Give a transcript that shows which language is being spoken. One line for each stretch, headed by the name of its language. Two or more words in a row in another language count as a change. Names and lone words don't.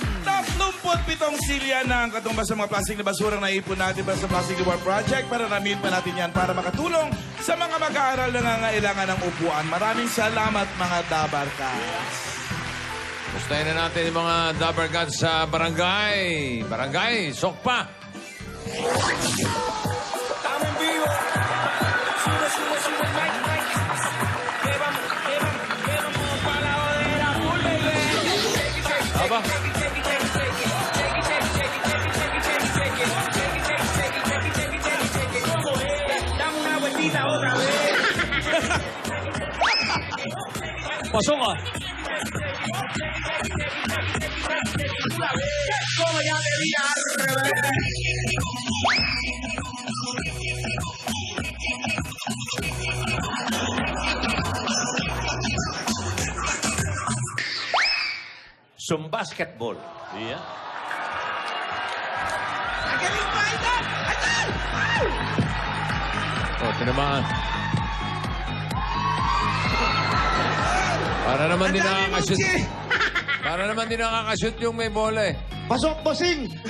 Filipino: 37 silya na ang katumbas sa mga plastic na basura na ipon natin para sa Plastic Reward Project. Para namin pa natin yan para makatulong sa mga mag-aaral na nangangailangan ng upuan. Maraming salamat mga Dabarkads. Gustahin na natin yung mga Dabarkads sa barangay. Barangay, Sokpa.
Spanish: Estamos en vivo. Sube, Mike. Llévame para la bodega,
English: full, baby.
Filipino: Aba.
Spanish: Dame una vueltita otra vez.
Filipino: Pasok ka.
Spanish: Como ya me vi al revés.
English: Some basketball. Yeah.
Filipino: Oh, tinamaan. Para naman din nakakashoot. Para naman din nakakashoot yung may bola eh. Pasok, bossing! Hindi